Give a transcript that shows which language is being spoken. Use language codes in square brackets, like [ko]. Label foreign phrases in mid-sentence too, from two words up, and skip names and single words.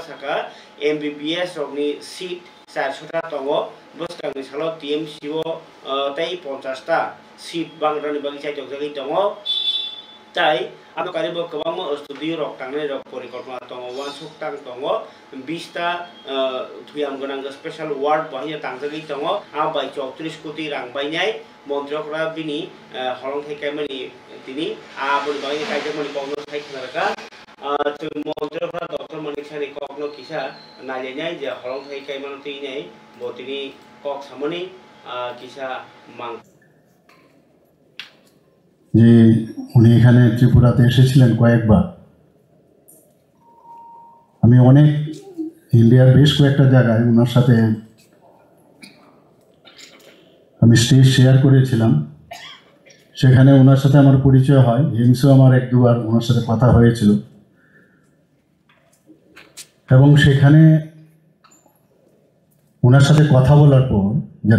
[trp] saka MBBS rokni seat 400 ta tongo boskangni salo TMC o tai 50 ta seat bangrani bagi chaitoi tongo tai abo karibo kabang studio rok tangne rok porikalpana tongo wansuk tang tongo 20 ta thuyam gonang [en] special ward [trp] bahia tangjagi tongo abai 34 koti rang bainai montrokra bini holong thai kaimani tini aboni bagi kaijamani pogno thai khnaraka montrokra Dr. Manik Saha ni kokno kisa nailai je holong thai kaimani tinai botini kok samani kisa mang [bn] যে উনি এখানে ত্রিপুরাতে এসেছিলেন কয়েকবার আমি অনেক ইন্ডিয়ার বেশ কয়েকটা জায়গায় ওনার সাথে আমি [en] stage share [bn] করেছিলাম সেখানে ওনার সাথে আমার পরিচয় হয় এমসও আমার এক দুবার ওনার সাথে কথা হয়েছিল এবং সেখানে ওনার সাথে কথা বলার পর যেটা